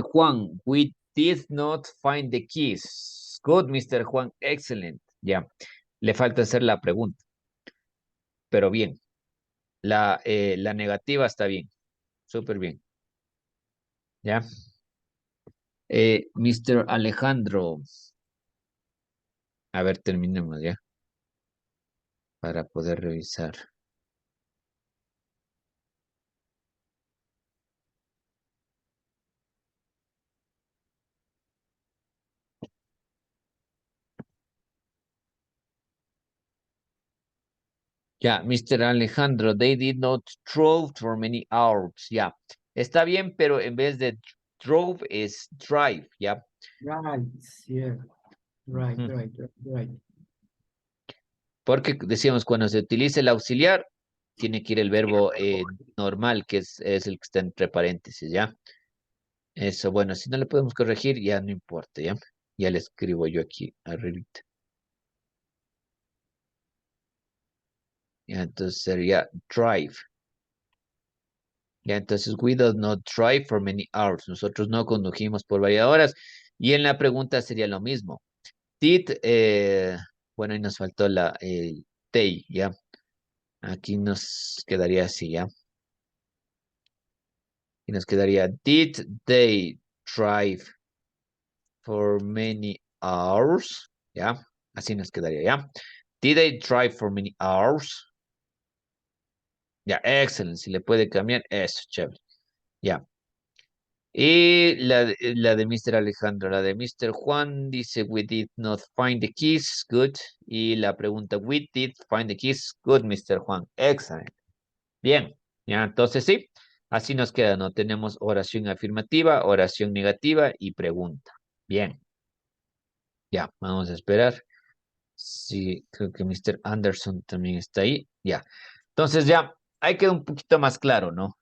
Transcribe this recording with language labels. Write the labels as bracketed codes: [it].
[en] Juan, we did not find the keys. Good, Mr. Juan, excellent. [es] Ya, le falta hacer la pregunta, pero bien. La negativa está bien, súper bien. Ya. Mr. Alejandro, a ver, terminemos ya, para poder revisar. Ya, Mr. Alejandro, [en] they did not drove for many hours. [es] Ya, está bien, pero en vez de drove es drive, ya. [en] Right, yeah. Right, Ujú. right, right. [es] Porque decíamos, cuando se utiliza el auxiliar, tiene que ir el verbo normal, que es el que está entre paréntesis, ¿ya? Eso, bueno, si no le podemos corregir, ya no importa, ¿ya? Ya le escribo yo aquí arriba. Ya, entonces sería drive. Ya, entonces [en] we did not drive for many hours. [es] Nosotros no condujimos por varias horas. Y en la pregunta sería lo mismo. [en] Did, [es] bueno, ahí nos faltó la [en] they, [es] ¿ya? Aquí nos quedaría así, ¿ya? Y nos quedaría, [en] did they drive for many hours? [es] ¿Ya? Así nos quedaría, ¿ya? [en] Did they drive for many hours? [es] Ya, excelente. Si le puede cambiar, eso, chévere. Ya. Y la de Mr. Alejandro, la de Mr. Juan dice, [en] we did not find the keys, good. [es] Y la pregunta, [en] we did find the keys, good, Mr. [es] Juan, [en] excellent. [es] Bien, ya, entonces sí, así nos queda, ¿no? Tenemos oración afirmativa, oración negativa y pregunta. Bien, ya, vamos a esperar. Sí, creo que Mr. Anderson también está ahí. Ya. Entonces ya, ahí queda un poquito más claro, ¿no?